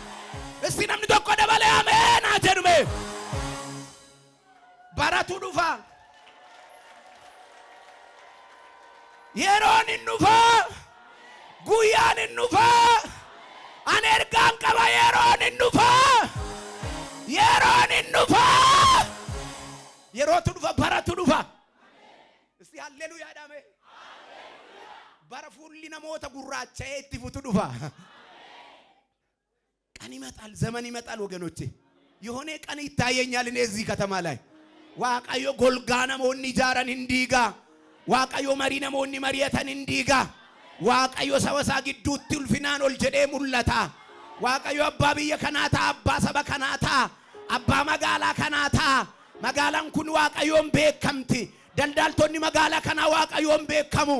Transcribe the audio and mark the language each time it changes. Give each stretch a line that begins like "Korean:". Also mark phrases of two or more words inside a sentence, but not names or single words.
Oromo: Isti namni tokko dabalee ameen haa jedhume. Baratu dhufa yeroon hin dhufa guyyaan hin dhufa ani ergaan qaba yeroon hin dhufa yeroon hin dhufa. Yerootu dhufa baratu dhufa. Isti halleluuyaa dhaame. Bara fuulli namoota gurraacha'ee itti futu dhufa.
Amharic: ቀን ይመጣል ዘመን ይመጣል ወገኖቼ የሆነ ቀን ይታየኛል እኔ እዚህ ከተማ ላይ ዋቃዮ ጎልጋና ሞኒ ጃራን እንዲጋ
Oromo: Waaqayyo marii namoonni mari'atan hin diiga. Waaqayyo saba isaa gidduutti ulfinaan ol jedhee mul'ata. Waaqayyo abbaa biyya kanaa ta'a, abbaa saba kanaa ta'a, abbaa magaalaa kanaa ta'a. Magaalaan kun Waaqayyoon beekamti. Daldaltoonni magaalaa kanaa Waaqayyoon beekamu.